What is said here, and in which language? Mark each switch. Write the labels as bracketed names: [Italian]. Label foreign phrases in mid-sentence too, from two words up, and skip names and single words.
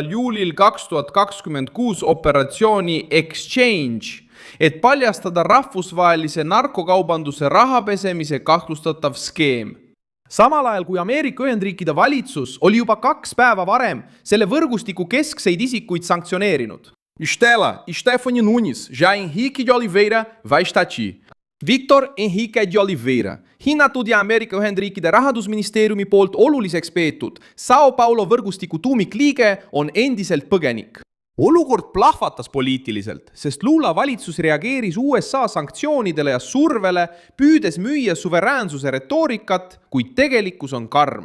[Estonian] juulil 2026 operatsiooni Exchange, et paljastada rahvusvahelise narkokaubanduse rahapesemise kahtlustatav skeem. Samal ajal, kui Ameerika Ühendriikide valitsus oli juba 2 päeva varem selle võrgustiku keskseid isikuid sanktsioneerinud. Estela, Stefani Nunes ja Enrique de Oliveira vaistati. Victor Enrique de Oliveira, hinnatud ja Ameerika Ühendriikide rahandusministeeriumi poolt oluliseks peetud Sao Paulo võrgustiku tuumikliige on endiselt põgenik. Olukord plahvatas poliitiliselt, sest Lula valitsus reageeris USA sanktsioonidele ja survele, püüdes müüa suveräänsuse retoorikat, kuid tegelikkus on karm.